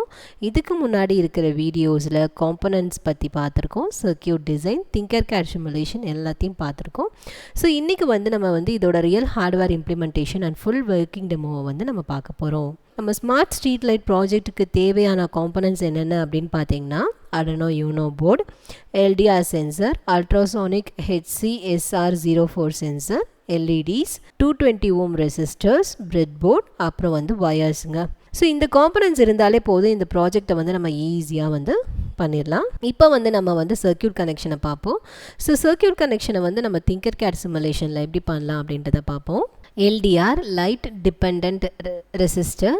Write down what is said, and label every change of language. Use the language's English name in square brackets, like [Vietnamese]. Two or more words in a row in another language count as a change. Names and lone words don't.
[Tamil] இதுக்கு முன்னாடி இருக்கிற வீடியோஸில் காம்பனன்ட்ஸ் பற்றி பார்த்துருக்கோம், [English] circuit design, Tinkercad simulation [Tamil] எல்லாத்தையும் பார்த்துருக்கோம். ஸோ இன்றைக்கி வந்து நம்ம வந்து இதோட [English] real hardware implementation and full working demo [Tamil] வந்து நம்ம பார்க்க போகிறோம். நம்ம [English] smart street light project [Tamil] தேவையான காம்பனன்ட்ஸ் என்னென்ன அப்படின்னு பார்த்தீங்கன்னா [English] Arduino UNO board, LDR sensor, ultrasonic HCSR04 sensor, LEDs, 220 ohm resistors, breadboard, [Tamil] அப்புறம் வந்து வயர்ஸுங்க. ஸோ இந்த காம்பனன்ட்ஸ் இருந்தாலே போதும் இந்த ப்ராஜெக்டை வந்து நம்ம ஈஸியாக வந்து பண்ணிடலாம். இப்போ வந்து நம்ம வந்து [English] circuit connection [Tamil] பார்ப்போம். ஸோ [English] circuit connection [Tamil] வந்து நம்ம [English] Tinkercad simulation [Tamil] எப்படி பண்ணலாம் அப்படின்றத பார்ப்போம். [English] LDR light depend resistor.